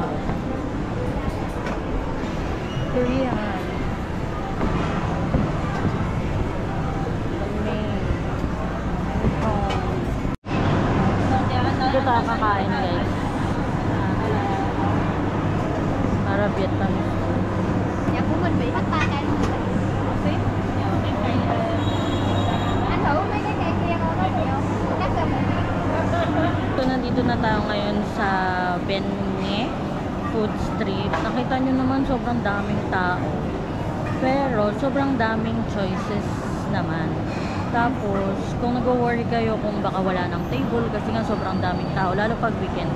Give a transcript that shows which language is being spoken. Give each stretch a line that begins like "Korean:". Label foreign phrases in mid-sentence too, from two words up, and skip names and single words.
Filipino: Korean. Dito tayo kakain, guys. Para Vietnam.
Vietnamese: Dạ của mình bị hết tay ăn xíu. Anh thử mấy cái cây kia coi có nhiều. Cắt ra một miếng.
Filipino: So, nandito na tayo ngayon sa Benye Food Street. Nakita nyo naman sobrang daming tao. Pero sobrang daming choices naman. Tapos, kung nag-worry kayo kung baka wala ng table kasi nga sobrang daming tao, lalo pag weekend.